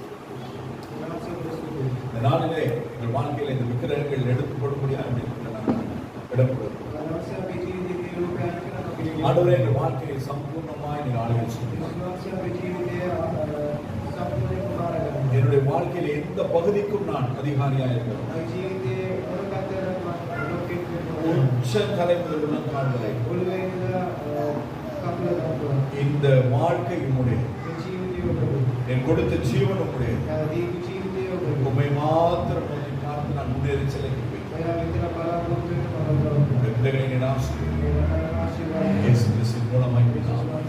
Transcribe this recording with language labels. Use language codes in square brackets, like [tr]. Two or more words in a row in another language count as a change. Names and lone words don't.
[ta] இந்த நாளிலே எங்கள் வாழ்க்கையில் இந்த விக்கிரகங்கள் எடுத்து போடும்படியாக இடப்படுவது ஆண்டவரே எங்கள் வாழ்க்கையை சம்பூர்ணமாய் நீங்க ஆளுகை சொல்லுங்கள். என்னுடைய என்னுடைய வாழ்க்கையில எந்த பகுதிக்கும் நான் அதிகாரியாக இருக்கிறேன். [si] මගේ ජීවිතයේ මොන පැත්තටද මම ලෝකෙට වෙනවා. [ta] உச்ச தலைமுதல் கால் வரை [si] ඔළුවේ ඉඳලා කකුල දක්වා [ta] இந்த வாழ்க்கை உம்முடையது. [si] මේ ජීවිතය ඔබේ. [ta] என் கொடுத்த ஜீவன் உம்முடையது. [si] දීපු ජීවිතය ඔබේ. [ta] உம்மை மாத்திரம் நோக்கி பார்த்து நான் முன்னேறி செல்லுகிறேன். [si] එයා විතර බලාපොරොත්තු වෙන මම [ta] உம்முடைய பிள்ளைகளை நான் ஆசீர்வதிக்கிறேன். [si] ආශිර්වාද [ta] இயேசு கிறிஸ்துவின் மூலமாய் பிதாவே.